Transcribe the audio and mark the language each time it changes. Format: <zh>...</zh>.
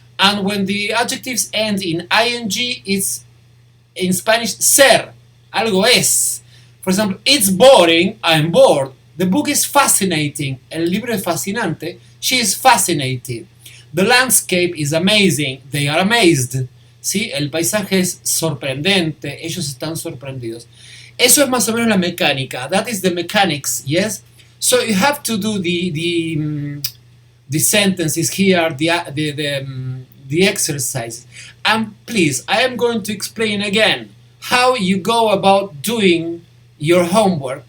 <en>And when the adjectives end in ing, it's in Spanish ser.</en> <es>Algo es.</es> <en>For example, it's boring. I'm bored. The book is fascinating.</en> <es>El libro es fascinante.</es> <en>She is fascinated. The landscape is amazing. They are amazed.</en> <es>¿Sí? El paisaje es sorprendente. Ellos están sorprendidos. Eso es más o menos la mecánica.</es> <en>That is the mechanics, yes? So you have to do the sentences here, the exercises. And please, I am going to explain again how you go about doing your homework.</en>